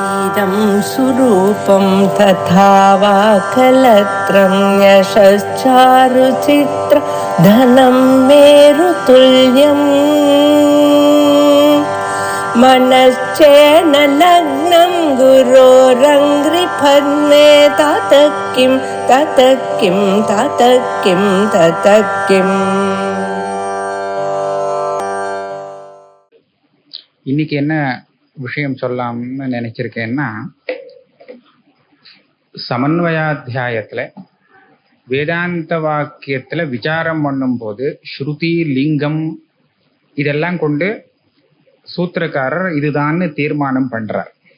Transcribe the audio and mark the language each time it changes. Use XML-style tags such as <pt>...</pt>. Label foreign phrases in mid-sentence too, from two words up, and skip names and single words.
<sa>इदं सुरूपं तथा वा कलत्रं यशश्चारुचित्र धनं मेरुतुल्यम् मनश्चेन लग्नं गुरोरङ्घ्रिपद्मे ततः किं ततः किं ततः किं ततः किम्.</sa> <ta>இன்னைக்கு என்ன விஷயம் சொல்லலாம்னு நினைச்சிருக்கேன்னா, சமன்வயாத்தியாயத்துல வேதாந்த வாக்கியத்துல விசாரம் பண்ணும் போது ஸ்ருதி லிங்கம் இதெல்லாம் கொண்டு சூத்திரக்காரர் இதுதான்னு தீர்மானம் பண்றார்.</ta>